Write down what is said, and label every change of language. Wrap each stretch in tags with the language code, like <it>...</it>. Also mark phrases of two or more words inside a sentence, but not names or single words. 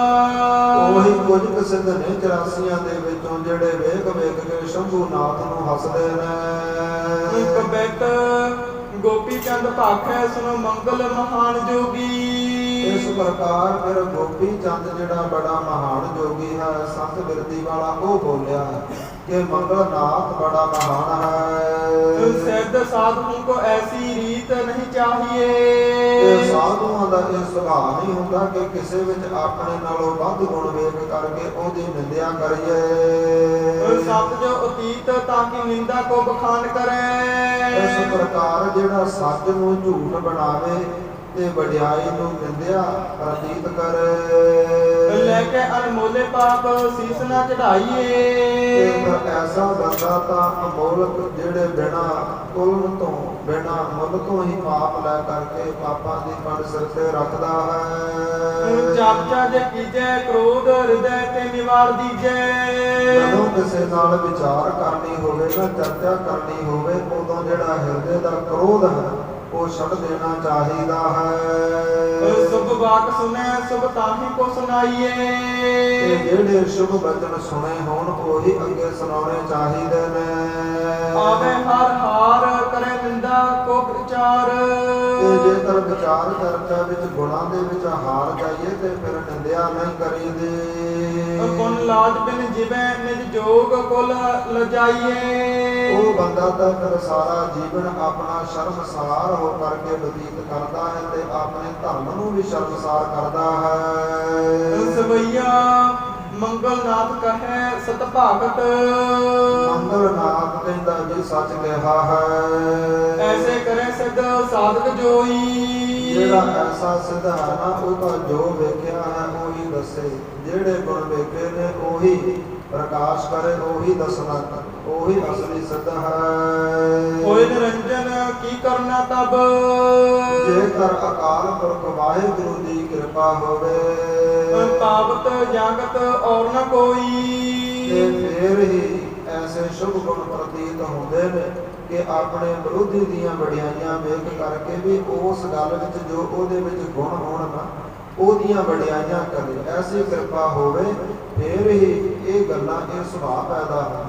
<pa>ਉਹੀ ਕੁਝ ਪ੍ਰਸਿੱਧ ਨੇ 84 ਦੇ ਵਿੱਚੋਂ ਜਿਹੜੇ ਵੇਖ ਕੇ ਸ਼ੰਭੂਨਾਥ ਨੂੰ ਹੱਸਦੇ ਨੇ।</pa> <hi>कबैत गोपी चंद भाखै सुनो मंगल महान जोगी।</hi> <pa>ਇਸ ਪ੍ਰਕਾਰ ਫਿਰ ਗੋਪੀ ਚੰਦ ਜਿਹੜਾ ਬੜਾ ਮਹਾਨ ਜੋਗੀ ਹੈ, ਸੰਤ ਬਿਰਤੀ ਵਾਲਾ, ਉਹ ਬੋਲਿਆ</pa> <hi>कि मंगलनाथ बड़ा महान है। सिद्ध साधुओं को ऐसी रीत नहीं ਤੇ चाहिए।</hi> <pa>ਸਾਧੂਆਂ ਦਾ ਇਹ ਸੁਭਾਅ ਨਹੀਂ ਹੁੰਦਾ ਕਿ ਕਿਸੇ ਵਿੱਚ ਆਪਣੇ ਨਾਲੋਂ ਵੱਧ ਗੁਣ ਵੇਖ ਕਰਕੇ ਉਹਦੀ ਨਿੰਦਿਆ ਕਰੀਏ।</pa> <hi>सत जो अतीत ताकि निंदा को बखान करे।</hi> <pa>ਇਸ ਪ੍ਰਕਾਰ ਜਿਹੜਾ ਸੱਚ ਨੂੰ ਝੂਠ ਬਣਾਵੇ ਤੇ ਵਡਿਆਈ ਨੂੰ ਨਿੰਦਿਆ ਪ੍ਰਤੀਤ ਕਰੇ।</pa> <hi>लेके अनमोले पाप शीस न ਤੇ चढ़ाइए।</hi> <pa>ਫਿਰ ਐਸਾ ਬੰਦਾ ਤਾਂ ਅਮੋਲਕ ਜਿਹੜੇ ਬਿਨਾ ਕੁਲਨ ਤੋਂ ਬਿਨਾ ਮੁੱਲ ਤੋਂ ਹੀ ਪਾਪ ਲੈ ਕਰਕੇ ਪਾਪਾਂ ਦੀ ਪੰਡ ਸਿਰ ਤੇ ਰੱਖਦਾ ਹੈ।</pa> <hi>चाचा जे कीजे क्रोध हृदय ते निवार दीजे।</hi> <pa>ਜਦੋਂ ਕਿਸੇ ਨਾਲ ਵਿਚਾਰ ਕਰਨੀ ਹੋਵੇ ਨਾ ਚਰਚਾ ਕਰਨੀ ਹੋਵੇ ਉਦੋਂ ਜਿਹੜਾ ਹਿਰਦੇ ਦਾ ਕ੍ਰੋਧ ਹੈ ਉਹ ਛੱਡ ਦੇਣਾ ਚਾਹੀਦਾ ਹੈ।</pa> <hi>शुभ वाक सुने शुभ ताहि को ਤੇ सुनाइए।</hi> <pa>ਜਿਹੜੇ ਸ਼ੁਭ ਬਚਨ ਸੁਣੇ ਹੋਣ ਉਹੀ ਅੱਗੇ ਸੁਣਾਉਣੇ ਚਾਹੀਦੇ ਨੇ।</pa> <hi>आवे हर हार करे निंदा को विचार।</hi> <pa>ਤੇ ਜੇਕਰ ਵਿਚਾਰ ਚਰਚਾ ਵਿੱਚ ਗੁਣਾਂ ਦੇ ਵਿੱਚ ਹਾਰ ਜਾਈਏ ਤੇ ਫਿਰ ਨਿੰਦਿਆ ਨਹੀਂ ਕਰੀਦੀ।</pa> <hi>गुण लाज बिन जिवे निज जोग कुल लजाइए।</hi> <pa>ਉਹ ਬੰਦਾ ਤਾਂ ਫਿਰ ਸਾਰਾ ਜੀਵਨ ਆਪਣਾ ਸ਼ਰਮਸਾਰ ਹੋ ਕਰਕੇ ਬਤੀਤ ਕਰਦਾ ਹੈ ਤੇ ਆਪਣੇ ਧਰਮ ਨੂੰ ਵੀ ਸ਼ਰਮਸਾਰ ਕਰਦਾ ਹੈ।</pa> <hi>सवैया मंगलनाथ कहे सत भागत।</hi> <pa>ਮੰਗਲਨਾਥ ਕਹਿੰਦਾ ਜੀ ਸੱਚ ਕਿਹਾ ਹੈ।</pa> <hi>ऐसे करे सिद्ध साधक जोई।</hi> <pa>ਜਿਹੜਾ ਐਸਾ ਸਿੱਧ ਹੈ ਨਾ ਉਹ ਤਾਂ ਜੋ ਵੇਖਿਆ ਹੈ ਉਹੀ ਦੱਸੇ। ਜਿਹੜੇ ਗੁਣ ਵੇਖੇ ਨੇ ਉਹੀ ਪ੍ਰਕਾਸ਼ ਕਰੇ ਉਹੀ ਦੱਸਣਾ ਉਹੀ ਅਸਲੀ ਸਿੱਧ ਹੈ।</pa> <hi>होए निरंजन की करना तब।</hi> <pa>ਜੇਕਰ ਅਕਾਲ ਪੁਰਖ ਵਾਹਿਗੁਰੂ ਦੀ ਕਿਰਪਾ ਹੋਵੇ</pa> <hi>पावत जागत और न ਤੇ कोई।</hi> <pa>ਫੇਰ ਹੀ ਐਸੇ ਸ਼ੁਭ ਗੁਣ ਪ੍ਰਤੀਤ ਹੁੰਦੇ ਨੇ ਕਿ ਆਪਣੇ ਵਿਰੋਧੀ ਦੀਆਂ ਵਡਿਆਈਆਂ ਵੇਖ ਕਰਕੇ ਵੀ ਉਸ ਗੱਲ ਵਿੱਚ ਜੋ ਉਹਦੇ ਵਿੱਚ ਗੁਣ ਹੋਣ ਨਾ ਉਹਦੀਆਂ ਵਡਿਆਈਆਂ ਕਰੇ। ਐਸੀ ਕਿਰਪਾ ਹੋਵੇ ਫੇਰ ਹੀ ਇਹ ਗੱਲਾਂ ਇਹ ਸੁਭਾਅ ਪੈਦਾ ਹੁੰਦਾ।</pa>